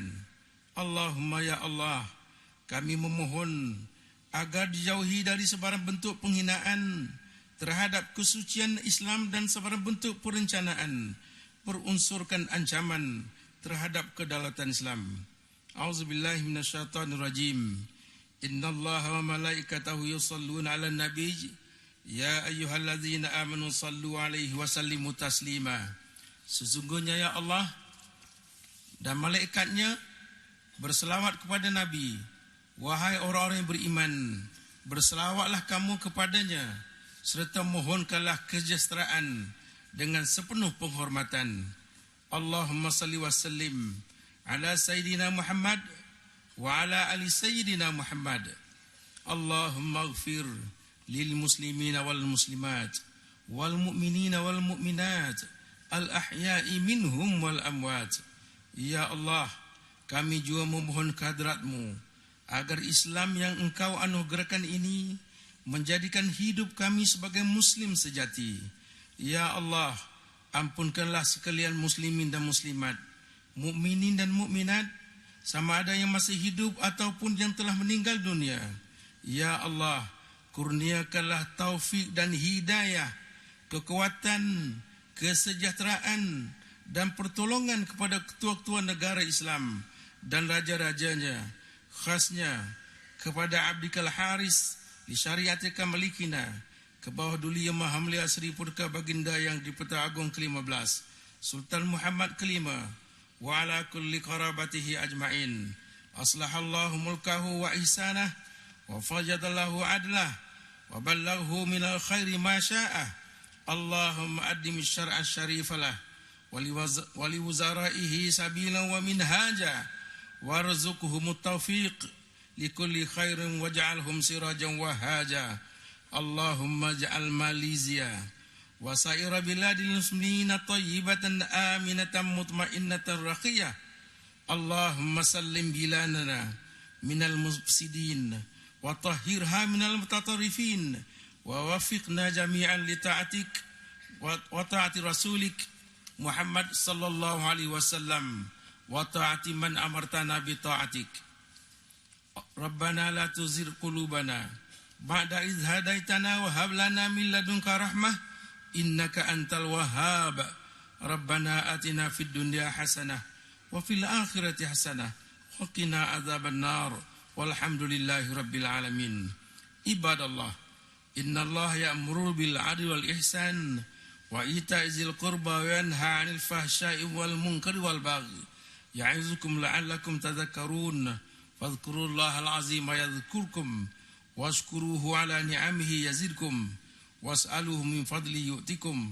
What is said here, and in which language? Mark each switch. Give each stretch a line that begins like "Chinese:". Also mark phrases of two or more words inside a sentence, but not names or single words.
Malay: Allahumma ya Allah, kami memohon agar dijauhi dari sebarang bentuk penghinaan terhadap kesucian Islam dan sebarang bentuk perencanaan perunsurkan ancaman terhadap kedaulatan Islam.
Arabic: أعوذ بالله من الشيطان الرجيم. إن الله وملائكته يصلون على النبي يا أيها الذين آمنوا صلوا عليه وسلموا تسليما.
Malay: Sesungguhnya ya Allah dan malaikatnya berselawat kepada Nabi. Wahai orang-orang yang beriman, berselawatlah kamu kepadanya serta mohonkanlah kesejahteraan dengan sepenuh penghormatan.
Arabic: اللهم صل وسلم على سيدنا محمد وعلى آل سيدنا محمد. اللهم اغفر للمسلمين والمسلمات والمؤمنين والمؤمنات الأحياء منهم والأموات.
Malay: Ya Allah, kami juga memohon kehadratmu agar Islam yang engkau anugerahkan ini menjadikan hidup kami sebagai muslim sejati. Ya Allah, ampunkanlah sekalian muslimin dan muslimat, mukminin dan mukminat, sama ada yang masih hidup ataupun yang telah meninggal dunia. Ya Allah, kurniakanlah taufik dan hidayah, kekuatan, kesejahteraan dan pertolongan kepada ketua-ketua negara Islam dan raja-rajanya, khasnya kepada
Arabic: عبدك الحارس لشريعتك مليكنا,
Malay: ke bawah duli yang maha mulia Sri Purka Baginda yang Dipeta Agung ke-15 Sultan Muhammad ke-5
Arabic: وعلى كل قرابته أجمعين. أصلح الله ملكه وإحسانه وأجاد الله عدله وبلغه من الخير ما شاءه. اللهم أدم شرع شريف له ولي وزرائه سبيلا ومنهاجا وارزقهم التوفيق لكل خير واجعلهم سراجا وهاجا. اللهم اجعل ماليزيا وسائر بلاد المسلمين طيبة آمنة مطمئنة رخية. اللهم سلم بلادنا من المفسدين وطهرها من المتطرفين ووفقنا جميعا لطاعتك وطاعة رسولك محمد صلى الله عليه وسلم وطاعة من أمرتنا بطاعتك. ربنا لا تزغ قلوبنا بعد إذ هديتنا وهب لنا من لدنك رحمة إنك أنت الوهاب. ربنا آتنا في الدنيا حسنة وفي الآخرة حسنة وقنا عذاب النار. والحمد لله رب العالمين. عباد الله، إن الله يأمر بالعدل والإحسان وإيتاء ذي القربى وينهى عن الفحشاء والمنكر والبغي. يعظكم لعلكم تذكرون. فاذكروا الله العظيم يذكركم واشكروه على نعمه يزدكم واسألوه من فضله يعطكم.